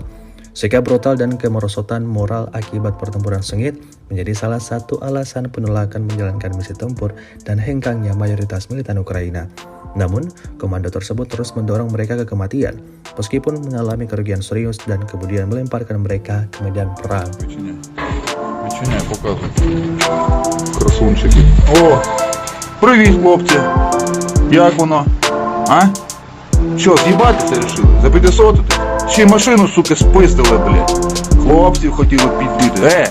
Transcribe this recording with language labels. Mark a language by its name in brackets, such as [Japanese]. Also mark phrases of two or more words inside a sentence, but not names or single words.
[Indonesian] Sikap brutal dan kemerosotan moral akibat pertempuran sengit menjadi salah satu alasan penolakan menjalankan misi tempur dan hengkangnya mayoritas militan Ukraina. Namun, komando tersebut terus mendorong mereka ke kematian, meskipun mengalami kerugian serius dan kemudian melemparkan mereka ke medan perang. [Ukrainian] Відчиняй, показуй. Красунчики. О, привіт, хлопці. Як воно? А? Що, з'їбатися рішили? За 500? Ще й машину, сука, спиздили, блядь. Хлопців хотіли підбити.